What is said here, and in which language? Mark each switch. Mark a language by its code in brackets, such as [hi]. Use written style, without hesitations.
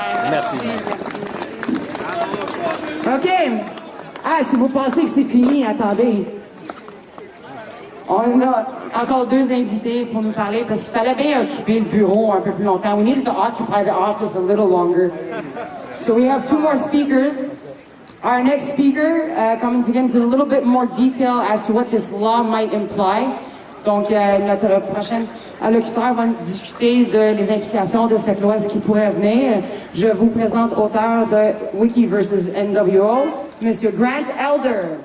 [fr] Merci. OK. Ah, si vous pensez que c'est fini, attendez. On a encore deux invités pour nous parler parce qu'il fallait bien occuper le bureau un peu plus longtemps. [en] We needed to occupy the office a little longer. So we have two more speakers. Our next speaker coming to get into a little bit more detail as to what this law might imply. [fr] Donc, notre prochaine allocuteur va discuter les implications de cette loi, ce qui pourrait venir. Je vous présente auteur de Wiki versus NWO, M. Grant Elder.